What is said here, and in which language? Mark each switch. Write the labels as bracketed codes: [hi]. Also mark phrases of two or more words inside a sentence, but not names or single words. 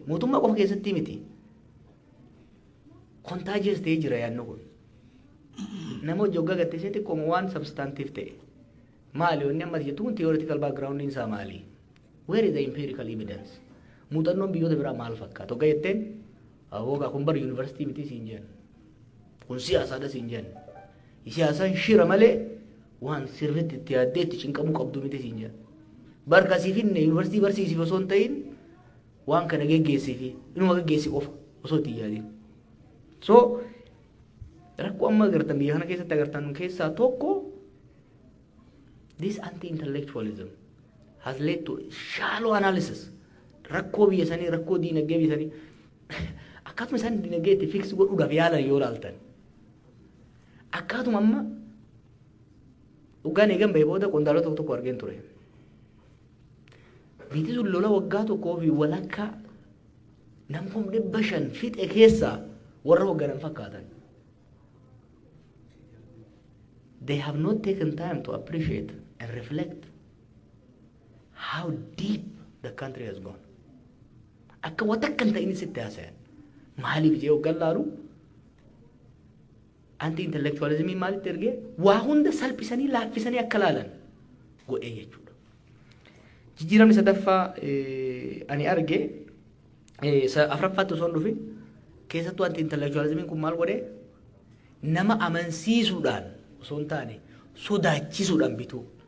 [om] Mootummaa qofa keessatti miti. Contagious ta'ee jira yaadni kun. Nama hojii hoggaa gatteessee xiqqooma waan substantive ta'e. Maali wanni amma jettu kun [en] theoretical background [om] isaa maali? [en] Where is the empirical evidence? [om] Muuxannoon biyyoota biraa maal fakkaata? Hoggaa jetteen hoggaa kun bara yuunivarsiitii miti siin jenna. Kun siyaasaadha siin jenna. Siyaasaan shira malee waan sirriitti itti yaaddee itti cinqamuu qabdu miti siin jenna. Barkasii finne yuunivarsiitii barsiisiif osoo hin ta'in waan kana geggeessiifi inuma geggeessi qofa osoo itti yaadin. So rakkoo amma agartan biyya kana keessatti agartan keessaa tokko [en] this anti-intellectualism has led to shallow analysis. [om] Rakkoo biyya sanii rakkoo diinagdee biyya sanii akkatuma isaan diinagdee itti fix godhuudhaaf yaalan yoo ilaaltan akkatuma amma dhugaan eegan bahee booda qondaalota tokko tokko argeen ture. Biyyi sun lola waggaa tokkoo fi walakkaa namni 500 fixe keessaa warra hogganan fakkaatan. [en] They have not taken time to appreciate and reflect how deep the country has gone. [om] Akka watakkan ta'in sitti haasayan. Maaliif jee hoggan laalu anti-intellectualismii maalitti ergee waa hunda salphisanii laaffisanii akka laalan godhee jechuudha. Jijjiiramni sadaffaa ani arge afraffaatti osoo hin dhufin keessattuu anti-intellectualismiin kun maal godhee nama amansiisuudhaan osoo hin taane sodaachisuudhaan bituu.